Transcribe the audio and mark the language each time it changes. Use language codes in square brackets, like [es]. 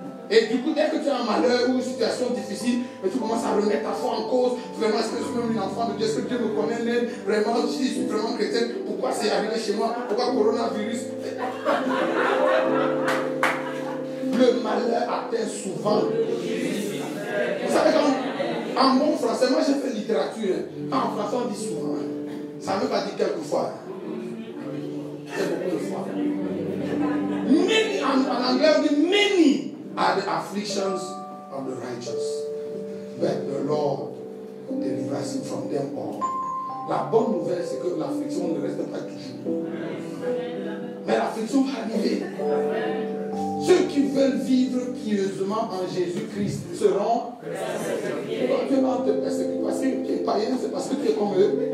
[fr] Et du coup, dès que tu as un malheur ou une situation difficile, et tu commences à remettre ta foi en cause, vraiment, est-ce que je suis même une enfant de Dieu, est-ce que Dieu me connaît même, vraiment, si je suis vraiment chrétien, pourquoi c'est arrivé chez moi, pourquoi coronavirus. Le malheur atteint souvent. Vous savez, en bon français, moi j'ai fait littérature, en français on dit souvent, ça ne veut pas dire quelquefois. C'est beaucoup de fois. [en] Many, [fr] en anglais on dit [en] many are the afflictions of the righteous, but the Lord delivers him from them all. [fr] La bonne nouvelle, c'est que l'affliction ne reste pas toujours. Mais l'affliction va arriver. Ceux qui veulent vivre pieusement en Jésus-Christ seront persécutés. Quand Dieu va te persécuter parce que tu es païen, c'est parce que tu es comme eux.